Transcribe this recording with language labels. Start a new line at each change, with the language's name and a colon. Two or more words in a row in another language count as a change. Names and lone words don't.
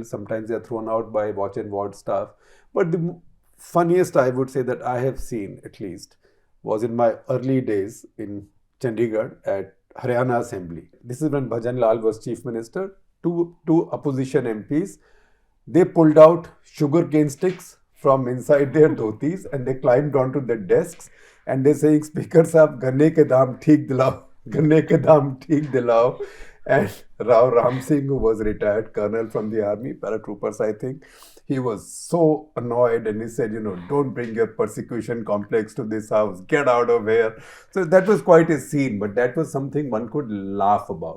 English: Sometimes they are thrown out by watch and ward staff. But the funniest, I would say, that I have seen, at least, was in my early days in Chandigarh at Haryana Assembly. This is when Bhajan Lal was Chief Minister. Two opposition MPs, they pulled out sugarcane sticks from inside their dhotis and they climbed onto the desks and they're saying, "Speaker Sahab,
Hindi: गन्ने के दाम ठीक दिलाओ, गन्ने के दाम ठीक दिलाओ."
English: And Rao Ram Singh, who was retired colonel from the army, paratroopers, I think, he was so annoyed and he said, "Don't bring your persecution complex to this house, get out of here." So that was quite a scene, but that was something one could laugh about.